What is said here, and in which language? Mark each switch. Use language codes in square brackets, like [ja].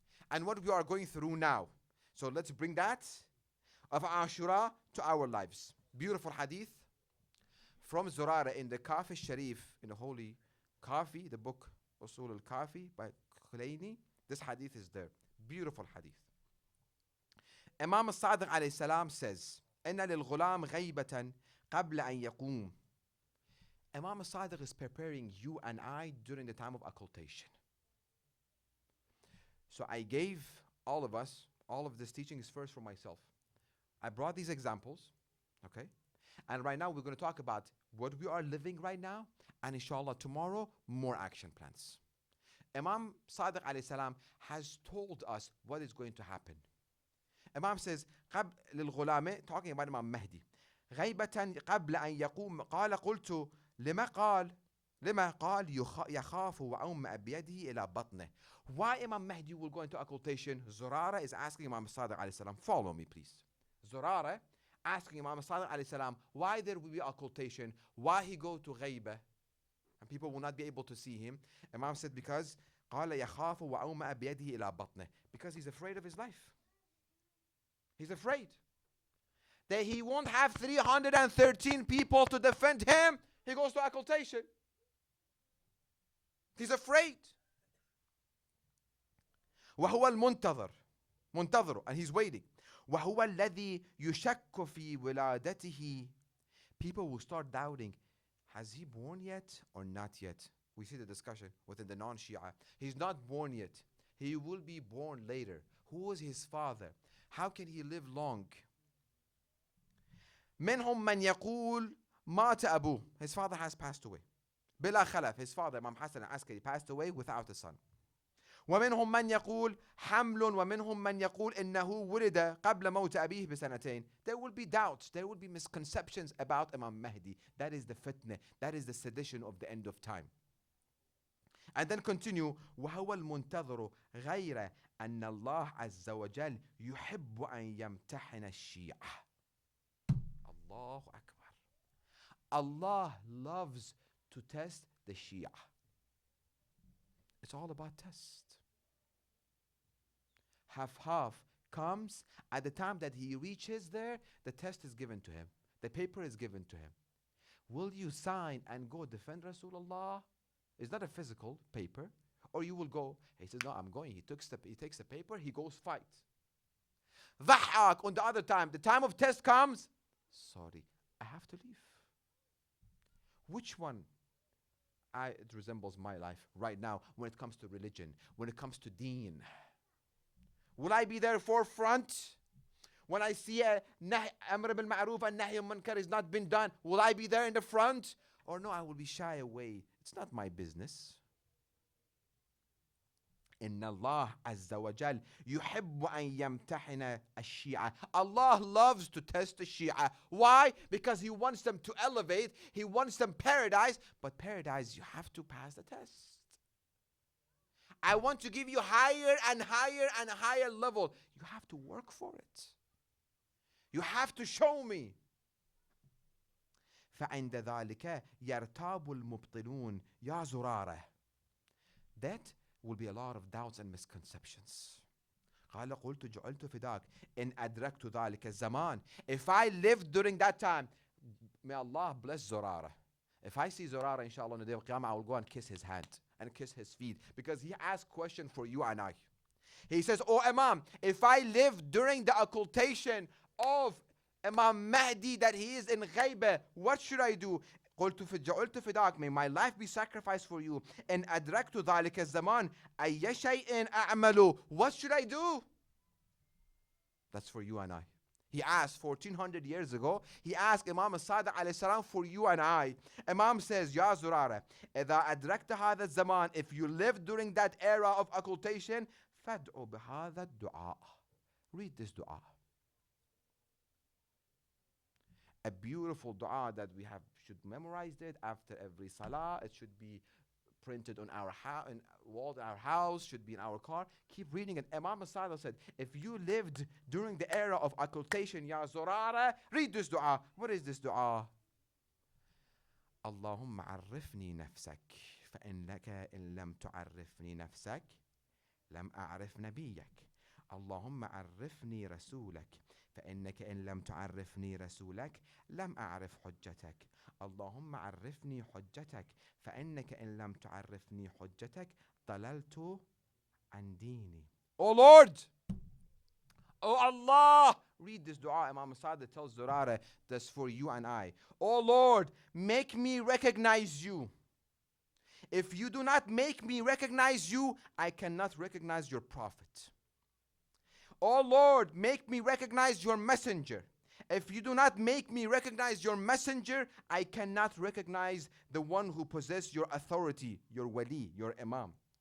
[en] And what we are going through now. So let's bring that of Ashura to our lives. Beautiful hadith from Zurara in the Kafi Sharif, in the Holy Kafi, the book Usul al-Kafi by Khulaini. This hadith is there. Beautiful hadith. Imam al-Sadiq alayhi salam says, [ar] إن للغلام غيبة قبل أن يقوم. [en] Imam al-Sadiq is preparing you and I during the time of occultation. So I gave all of us, all of this teaching is first for myself. I brought these examples, okay? And right now we're going to talk about what we are living right now, and inshallah tomorrow, more action plans. Imam Sadiq alayhi salam has told us what is going to happen. Imam says, [ar] قبل للغلام, [en] talking about Imam Mahdi, [ar] غيبة قبل أن يقوم قال قلت لما قال يخاف وأومأ بيده إلى بطنه. [en] Why Imam Mahdi will go into occultation? Zurara is asking Imam Sadiq alayhi salam, follow me please. Zurara asking Imam Sadiq alayhi salam, why there will be occultation? Why he go to غيبة? And people will not be able to see him. Imam said, because [ar] قال يخاف وأومأ بيده إلى بطنه. [en] Because he's afraid of his life. He's afraid that he won't have 313 people to defend him. He goes to occultation. He's afraid. [ar] وهو منتظر, [en] and he's waiting. [ar] وهو الذي يشك في ولادته. [en] People will start doubting, has he born yet or not yet? We see the discussion within the non-Shia. He's not born yet. He will be born later. Who is his father? How can he live long? [ar] منهم من يقول مات أبوه. [en] His father has passed away. [ar] بلا خلف. [en] His father, Imam Hassan al-Askari, passed away without a son. [ar] ومنهم من يقول حمل ومنهم من يقول إنه ولد قبل موت أبيه بسنتين. [en] There will be doubts, there will be misconceptions about Imam Mahdi. That is the fitna, that is the sedition of the end of time. And then continue, [ar] وهو المنتظر غير أن الله عز وجل يحب أن يمتحن الشيعة. Allahu Akbar. [en] Allah loves to test the Shia. It's all about test. Half comes at the time that he reaches there, the test is given to him. The paper is given to him. Will you sign and go defend Rasulullah? It's not a physical paper. Or you will go, he says, no, I'm going. He takes the paper, he goes fight. Dhahak on the other time, the time of test comes. Sorry, I have to leave. Which one? It resembles my life right now when it comes to religion, when it comes to deen. Will I be there forefront? When I see a Amr bil Ma'ruf and Nahy Munkar has not been done, will I be there in the front? Or no, I will be shy away. It's not my business. [ar] إن الله عز وجل يحب أن يمتحن الشيعة. [en] Allah loves to test the Shia. Why? Because He wants them to elevate. He wants them paradise. But paradise, you have to pass the test. I want to give you higher and higher and higher level. You have to work for it. You have to show me. [ar] فعند ذلك يرتاب المبطلون يا زرارة. [en] That will be a lot of doubts and misconceptions. [ar] قال قلت جعلت فداك إن أدركت ذلك الزمان. [en] If I lived during that time, may Allah bless Zurara. If I see Zurara, inshallah, on the day of Qiyamah, I will go and kiss his hand and kiss his feet, because he asked question for you and I. He says, oh Imam, if I live during the occultation of Imam Mahdi, that he is in Ghaibah, what should I do? [ar] قلت جعلت فداك, [en] may my life be sacrificed for you. [ar] إن أدركت ذلك الزمان أي شيء أعمل. [en] What should I do? That's for you and I. He asked 1400 years ago, he asked Imam al-Sadiq alayhi salam for you and I. Imam says, Ya Zurara, [ar] إذا أدركت هذا الزمان, [en] if you live during that era of occultation, [ar] فادعو بهذا الدعاء. [en] Read this dua. A beautiful dua that we should memorize it after every salah. It should be printed on our wall in our house, should be in our car. Keep reading it. Imam al-Sadiq said, if you lived during the era of occultation, Ya Zurara, read this dua. What is this dua? [ar] اللهم عرفني نفسك فإنك إن لم تعرفني نفسك لم أعرف نبيك. اللهم عرفني رسولك فإنك إن لم تعرفني رسولك لم أعرف حجتك. اللهم عرفني حجتك فإنك إن لم تعرفني حجتك ضللت عن ديني. [en] Oh Lord, oh Allah, read this dua. Imam Sadiq tells Zurara, that's for you and I. Oh Lord, make me recognize you. If you do not make me recognize you, I cannot recognize your prophet. Oh Lord, make me recognize your messenger. If you do not make me recognize your messenger, I cannot recognize the one who possesses your authority, your wali, your imam.